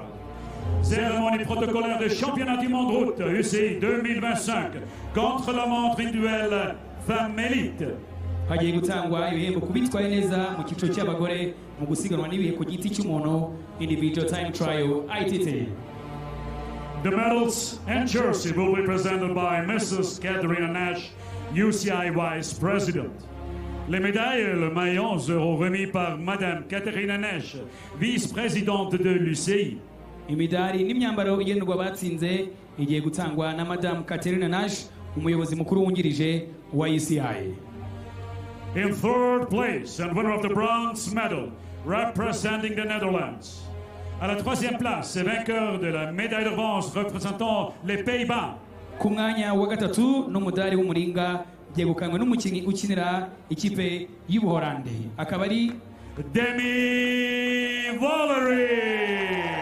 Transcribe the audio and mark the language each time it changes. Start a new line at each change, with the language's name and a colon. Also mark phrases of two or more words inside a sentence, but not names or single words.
French: Cérémonie protocolaire de championnat du monde route UCI 2025 contre la montre individuelle Femme Elite.
Kinyarwanda: Hagiye gutangwa ibihembo ku bitwaye neza mu cyiciro cy'abagore mu gusiganwa n'ibihe ku giti cy'umuntu
English: Individual Time Trial ITT. The medals and jersey will be presented by Mrs. Katerina Nash, UCI Vice President.
French: Les médailles et le maillot seront remis par Madame Katerina Nash, vice-présidente de l'UCI.
Kinyarwanda: Imidari n'imyambaro igenerwa abatsinze igiye gutangwa na Madame Katerina Nash, umuyobozi mukuru wungirije wa UCI.
English: In third place and winner of the bronze medal, representing the Netherlands.
French: À la troisième place, et vainqueur de la médaille de bronze représentant les Pays-Bas.
Kinyarwanda: Ku mwanya wa gatatu n'umudari w'umuringa byegukanwe n'umukinnyi ukinira ikipe y'Ubuholandi akaba ari Demi Valerie.